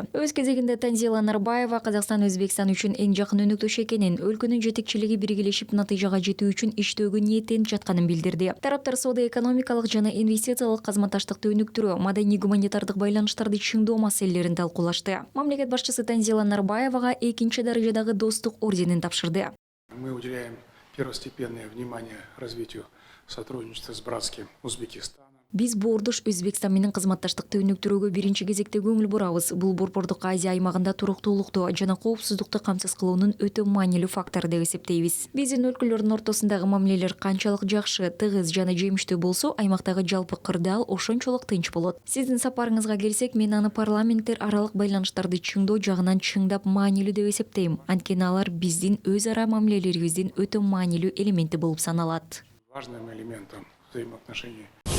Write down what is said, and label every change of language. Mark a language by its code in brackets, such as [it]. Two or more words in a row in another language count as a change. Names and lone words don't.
[ky] Өз кезегинде Танзила Нарбаева Казакстан Өзбекстан үчүн эң жакын өнөктөш экенин, өлкөнүн жетекчилиги биргелешип натыйжага жетүү үчүн иштөөгө ниеттенип жатканын билдирди. Тараптар соода-экономикалык жана инвестициялык кызматташтыкты өнүктүрүү, маданий-гуманитардык байланыштарды чыңдоо маселелерин талкуулашты. Мамлекет башчысы Танзила Нарбаевага экинчи даражадагы достук орденин тапшырды. [ru] Мы уделяем первостепенное внимание развитию сотрудничества с братским Узбекистаном. [ky] Биз боордош Өзбекстан менен кызматташтыкты өнүктүрүүгө биринчи кезекте көңүл бурабыз. Бул Борбордук Азия аймагында туруктуулукту жана коопсуздукту камсыз кылуунун өтө маанилүү фактору деп эсептейбиз. Биздин өлкөлөрдүн ортосундагы мамилелер канчалык жакшы, тыгыз жана жемиштүү болсо, аймактагы жалпы кырдаал ошончолук тынч болот. Сиздин сапарыңызга келсек, мен аны парламенттер аралык байланыштарды чыңдоо жагынан чыңдап маанилүү деп эсептейм. Анткени алар биздин өз ара мамилелерибиздин өтө маанилүү элементи болуп саналат. [ru] Важным элементом взаимоотношений